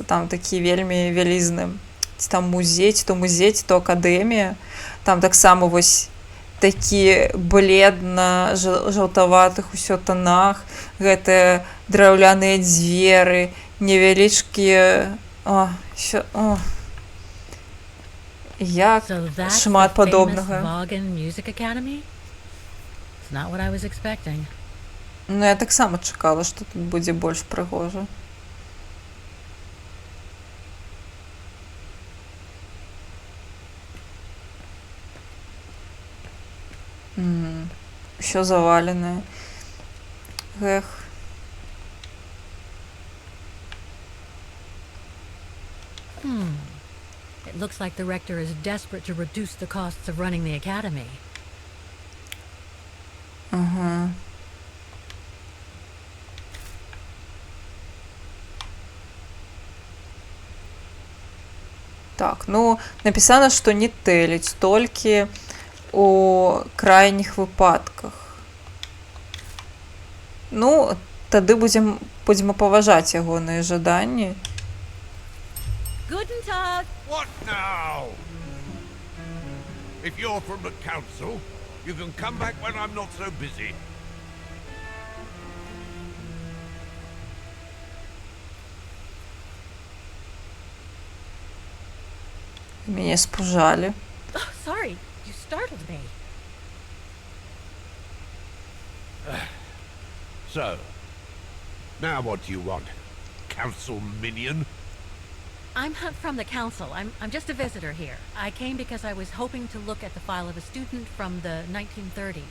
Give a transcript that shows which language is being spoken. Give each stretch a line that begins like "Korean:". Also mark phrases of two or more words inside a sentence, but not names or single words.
Belarusian: Там такі вельмі вялізны. Ці там музей, ці то акадэмія. Там таксама вось такі бледна-жаўтаватых усё тонах. Гэтыя драўляныя дзверы, невялічкія... Як
English: So that's
Belarusian: шмат
English: the famous
Belarusian: падобнага.
English: Vaughan Music Academy? It's not what I was expecting.
Belarusian: Ну, я таксама чакала, што тут будзе больш прыгожа. Усё заваленае. Эх.
English: It looks like the rector is desperate to reduce the costs of running the academy.
Belarusian: Ага. Так, ну, напісана, што не тэліць, толькі у крайніх выпадках. Ну, тады будзем паважаць ягоныя жаданні.
German: Guten Tag!
English: What now? If you're from the council, you can come back when I'm not so busy.
Belarusian: Мяне спужалі.
English: Oh, sorry, you startled me. So, now what do you want? Council minion? I'm not from the council. I'm just a visitor here. I came because I was hoping to look at the file of a student from the 1930s.